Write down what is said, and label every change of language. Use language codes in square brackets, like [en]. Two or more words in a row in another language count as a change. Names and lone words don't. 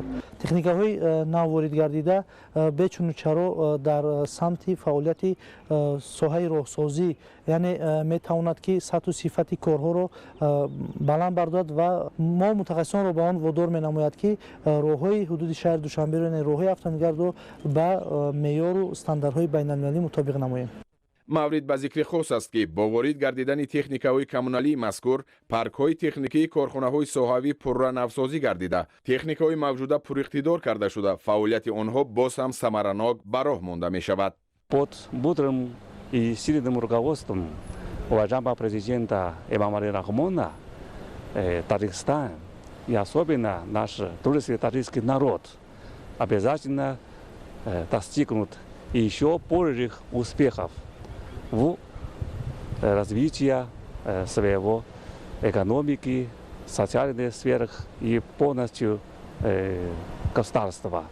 [tg] техникаҳои нав ворид гардида бечуну чаро дар самти фаъолияти соҳаи роҳсозӣ яъне метавонад ки сатҳу сифати корҳоро баланд бардорад ва мо мутахассисонро ба он водор менамояд ки роҳҳои ҳудуди шаҳри Душанберо яъне роҳҳои автомобилгаро ба меъёру стандартҳои байналмилалӣ мутобиқ намоем. маврид ба зикри хос аст ки бо ворид гардидани техникаҳои коммуналии мазкур паркҳои техникии корхонаҳои соҳавӣ пурранавсозӣ гардида техникаҳои мавҷуда пуриқтидор карда шуда фаъолияти онҳо боз ҳам самаранок ба роҳ монда мешавад. [ru] Под мудрым и сильным руководством уважаемого президента Эмомали Рахмона Таджикистан и особенно наш трудовой таджикский народ обязательно достигнут еще больших успехов в развитии своего экономики, социальных сферах и полностью государства.